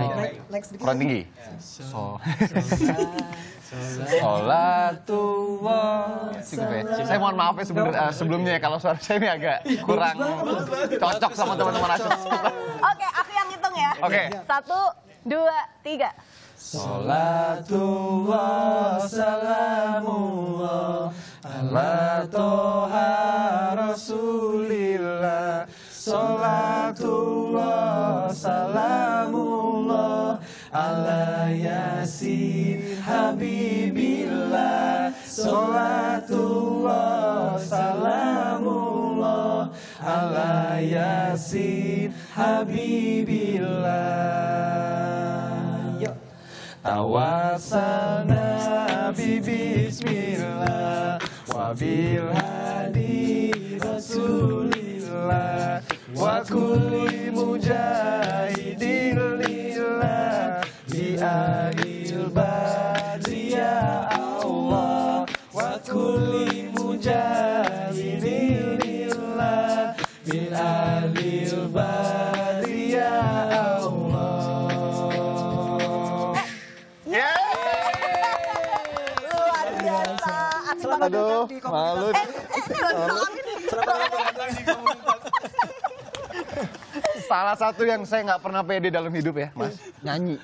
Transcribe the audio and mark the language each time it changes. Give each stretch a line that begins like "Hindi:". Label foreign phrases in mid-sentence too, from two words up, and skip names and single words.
Indonesian: Kurang tinggi. Sholatullah. Cukup ya. Saya mohon maaf ya sebelumnya ya, kalau suara saya ini agak kurang cocok sama teman-teman Nasyid. Oke, aku yang hitung ya. Oke. 1, 2, 3.
Arabic: صلاة الله سلام الله على طه رسول الله. صلاة الله سلام الله على يس حبيب الله. صلاة الله سلام الله على يس حبيب الله. توسلنا ببسم الله وبالهادي رسول الله وكل مجاهد لله بأهل بدر يا الله وكل مجاهد لله بأهل بدر يا الله.
Indonesian: Luar biasa. Aduh, malu. Salah satu yang saya nggak pernah pede dalam hidup ya, Mas, nyanyi.